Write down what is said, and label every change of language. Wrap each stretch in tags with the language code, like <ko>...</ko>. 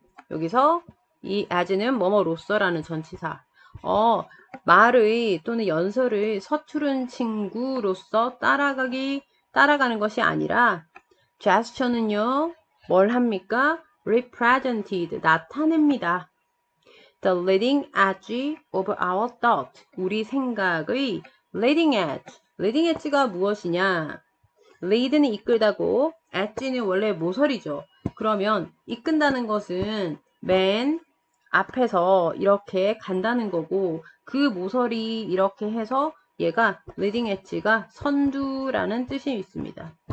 <ko>여기서 이 as는 뭐뭐로서라는 전치사. 말의 또는 연설의 서투른 친구로서 따라가는 것이 아니라 gesture는요, 뭘 합니까? represented, 나타냅니다.</ko> <en>The leading edge of our thought,</en> <ko>우리 생각의</ko> <en>leading edge.</en> <ko>leading edge가 무엇이냐? lead는 이끌다고, edge는 원래 모서리죠. 그러면 이끈다는 것은 맨 앞에서 이렇게 간다는 거고, 그 모서리 이렇게 해서 얘가 leading edge가 선두라는 뜻이 있습니다.</ko>